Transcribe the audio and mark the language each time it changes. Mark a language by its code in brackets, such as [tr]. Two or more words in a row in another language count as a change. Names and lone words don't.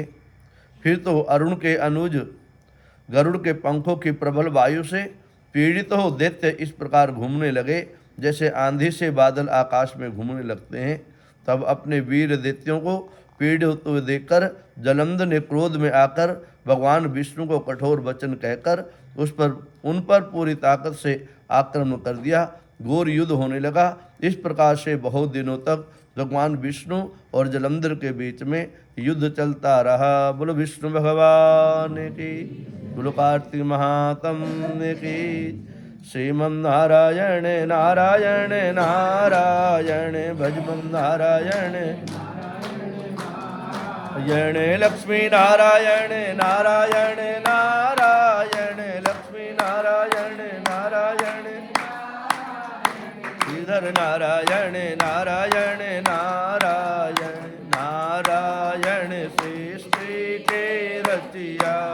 [hi] फिर तो अरुण के अनुज गरुड़ के पंखों की प्रबल वायु से पीड़ित हो दैत्य इस प्रकार घूमने लगे जैसे आंधी से बादल आकाश में घूमने लगते हैं, तब अपने वीर दैत्यों को पीड़ित हुए देखकर जलंधर ने क्रोध में आकर भगवान विष्णु को कठोर वचन कहकर उन पर पूरी ताकत से आक्रमण कर दिया। घोर युद्ध होने लगा। इस प्रकार से बहुत दिनों तक भगवान विष्णु और जलंधर के बीच में युद्ध चलता रहा। बोलो विष्णु भगवान की, बोलो कार्तिक महात्म्य की। श्रीमन नारायण नारायण नारायण भजमन नारायण नारायण लक्ष्मी नारायण नारायण नारायण लक्ष्मी नारायण नारायण श्रीधर नारायण नारायण नारायण नारायण सृष्टि के रचिया